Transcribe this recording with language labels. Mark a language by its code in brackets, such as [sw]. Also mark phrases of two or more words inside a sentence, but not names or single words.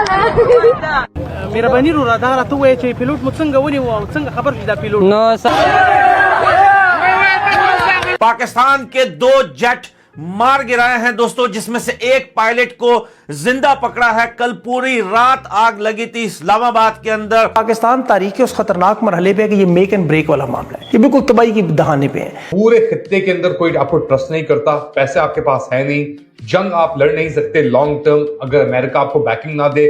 [ps] میرا بني رو دا راته وایي چې پیلوټ مو څنګه ونیو او څنګه خبر شي دا پیلوټ نو [ur] پاکستان کے 2 جیٹ مار گرائے ہیں دوستو، جس میں سے ایک پائلٹ کو زندہ پکڑا ہے۔ کل پوری رات آگ لگی تھی اسلام آباد کے اندر۔ پاکستان تاریخ کے اس خطرناک مرحلے پہ ہے کہ یہ [en] make and break [ur] والا معاملہ ہے، یہ بالکل تباہی کی دہانے پہ ہے۔ پورے خطے کے اندر کوئی آپ کو ٹرسٹ نہیں کرتا، پیسے آپ کے پاس ہے نہیں، جنگ آپ لڑ نہیں سکتے [en] long term [ur] اگر امریکہ آپ کو بیکنگ نہ دے۔